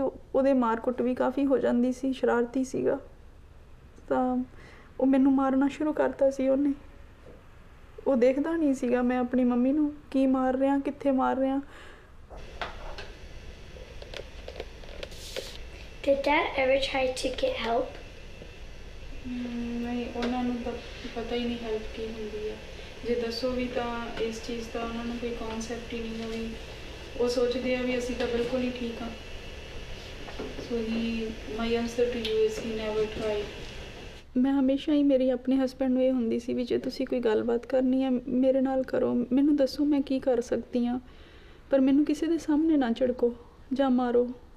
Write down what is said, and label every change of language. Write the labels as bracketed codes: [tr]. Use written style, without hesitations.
[pa] ਉਹਦੇ ਮਾਰ ਕੁੱਟ ਵੀ ਕਾਫੀ ਹੋ ਜਾਂਦੀ ਸੀ, ਸ਼ਰਾਰਤੀ ਸੀਗਾ। ਤਾਂ ਉਹ ਮੈਨੂੰ ਮਾਰਨਾ ਸ਼ੁਰੂ ਕਰਤਾ ਸੀ ਉਹਨੇ। ਉਹ ਦੇਖਦਾ ਨਹੀਂ ਸੀਗਾ ਮੈਂ ਆਪਣੀ ਮੰਮੀ ਨੂੰ ਕੀ ਮਾਰ ਰਿਹਾ, ਕਿੱਥੇ ਮਾਰ ਰਿਹਾ। [en] Did Dad ever try to get help? [pa] ਨਹੀਂ, ਉਹਨਾਂ ਨੂੰ ਤਾਂ ਪਤਾ ਹੀ ਨਹੀਂ ਹੈਲਪ ਕੀ ਹੁੰਦੀ ਹੈ। ਜੇ ਦੱਸੋ ਵੀ ਤਾਂ ਇਸ ਚੀਜ਼ ਦਾ ਉਹਨਾਂ ਨੂੰ ਕੋਈ ਕਨਸੈਪਟ ਹੀ ਨਹੀਂ ਹੋਈ। ਉਹ ਸੋਚਦੇ ਆ ਵੀ ਅਸੀਂ ਤਾਂ ਬਿਲਕੁਲ ਹੀ ਠੀਕ ਹਾਂ। [en] So my answer to you is he never try. [pa] ਮੈਂ ਹਮੇਸ਼ਾ ਹੀ ਮੇਰੀ ਆਪਣੇ ਹਸਬੈਂਡ ਨੂੰ ਇਹ ਹੁੰਦੀ ਸੀ ਵੀ ਜੇ ਤੁਸੀਂ ਕੋਈ ਗੱਲਬਾਤ ਕਰਨੀ ਹੈ ਮੇਰੇ ਨਾਲ ਕਰੋ, ਮੈਨੂੰ ਦੱਸੋ ਮੈਂ ਕੀ ਕਰ ਸਕਦੀ ਹਾਂ, ਪਰ ਮੈਨੂੰ ਕਿਸੇ ਦੇ ਸਾਹਮਣੇ ਨਾ ਝਿੜਕੋ ਜਾਂ ਮਾਰੋ।